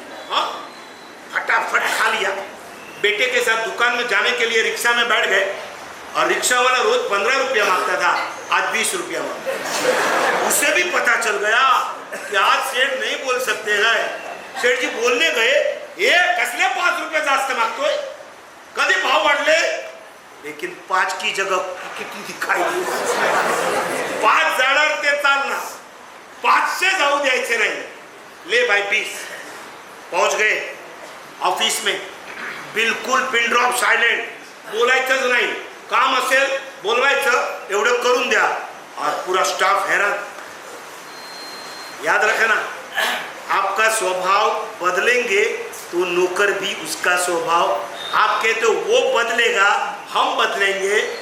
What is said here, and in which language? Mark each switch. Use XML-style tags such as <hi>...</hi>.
<hi>हाँ, फटाफट खा लिया। बेटे के साथ दुकान में जाने के लिए रिक्शा में बैठ गए, और रिक्शा वाला रोज 15 रुपया मांगता था, आज 20 रुपया मांगता। उसे भी पता चल गया कि आज सेठ नहीं बोल सकते हैं। सेठ जी बोलने गए,</hi> <mr>ये कसले 5 रुपये जास्त मागतोय, कधी भाव वाढले, लेकिन 5 की जगह किती दिखाई दी। 5 जाणार ते चालणार, 500 जाऊ द्यायचे नाही.</mr> <hi>ले भाई 20. पहुंच गए ऑफिस में,</hi> <mr>बिलकुल पिन ड्रॉप सायलेंट, बोलायचंच नाही. काम असेल बोलवायचं, एवढं करून द्या.</mr> <hi>और पूरा स्टाफ हैरान. याद रखना, आपका स्वभाव बदलेंगे तो नौकर भी उसका स्वभाव. आप कहते हो वो बदलेगा, हम बदलेंगे.</hi>